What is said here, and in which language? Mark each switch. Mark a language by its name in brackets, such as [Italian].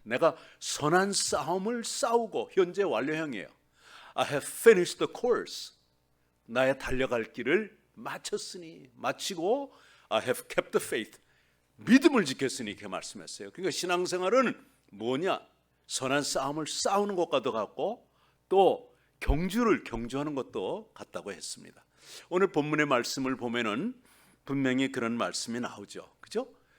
[Korean] 내가 선한 싸움을 싸우고 현재 완료형이에요. [English] I have finished the course. [Korean] 나의 달려갈 길을 마치고 [English] I have kept the faith. [Korean] 믿음을 지켰으니 이렇게 말씀했어요. 그러니까 신앙생활은 뭐냐? 선한 싸움을 싸우는 것과도 같고 또 경주하는 것도 같다고 했습니다. 오늘 본문의 말씀을 보면은 분명히 그런 말씀이 나오죠. 그죠?